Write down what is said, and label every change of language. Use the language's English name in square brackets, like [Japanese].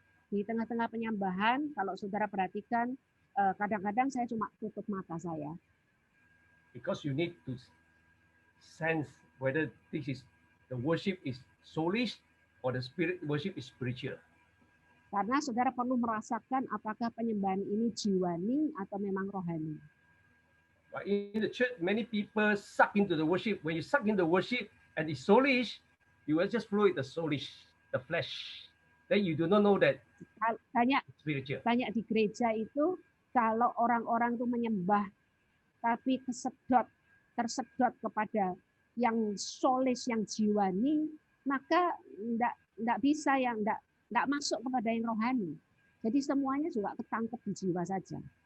[Indonesian] Di tengah-tengah penyembahan, kalau saudara perhatikan, kadang-kadang saya cuma tutup mata saya. [English] Because you need to sense whether this is the worship is soulish or the spirit worship is spiritual. [Indonesian] Karena saudara perlu merasakan apakah penyembahan ini jiwani atau memang rohani. [English] But in the church, many people suck into the worship. When you suck into the worship and it's soulish, you will just flow with the soulish, the flesh. Then you do not know that spiritual. [Indonesian] Banyak di gereja itu kalau orang-orang itu menyembah tapi tersedot kepada yang soulish, yang jiwani, maka enggak bisa yang enggak masuk kepada yang rohani. Jadi semuanya juga ketangkep di jiwa saja.